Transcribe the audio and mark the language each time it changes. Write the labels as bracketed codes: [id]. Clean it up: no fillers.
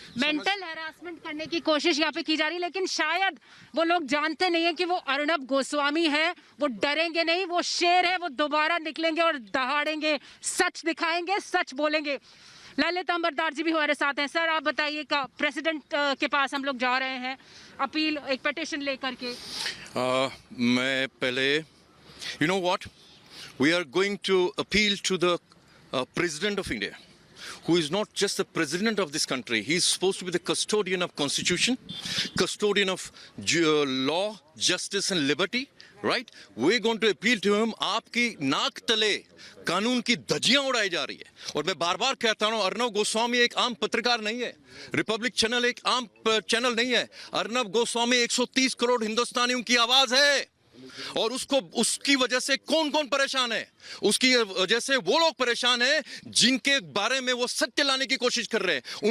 [hi] Mental harassment करने की कोशिश यहाँ पे की जा रही है, लेकिन शायद वो लोग जानते नहीं है कि वो अर्नब गोस्वामी है। वो डरेंगे नहीं, वो शेर है, वो दोबारा निकलेंगे और दहाड़ेंगे, सच दिखाएंगे, सच बोलेंगे। ललित अंबरदार जी भी हमारे साथ हैं। सर, आप बताइए, का प्रेसिडेंट के पास हम लोग जा रहे हैं अपील, एक पिटिशन लेकर के। मैं पहले, [en] you know what, we are going to appeal to the President of India, who is not just the president of this country. He is supposed to be the custodian of constitution, custodian of law, justice and liberty, right? We're going to appeal to him. [hi] आपकी नाक तले कानून की धज्जियां उड़ाई जा रही है। और मैं बार बार कहता हूं, अर्नब गोस्वामी एक आम पत्रकार नहीं है, रिपब्लिक चैनल एक आम चैनल नहीं है। अर्नब गोस्वामी 130 करोड़ हिंदुस्तानियों की आवाज है। और उसको, उसकी वजह से कौन कौन परेशान है? उसकी वजह से वो लोग परेशान हैं जिनके बारे में वो सत्य लाने की कोशिश कर रहे हैं।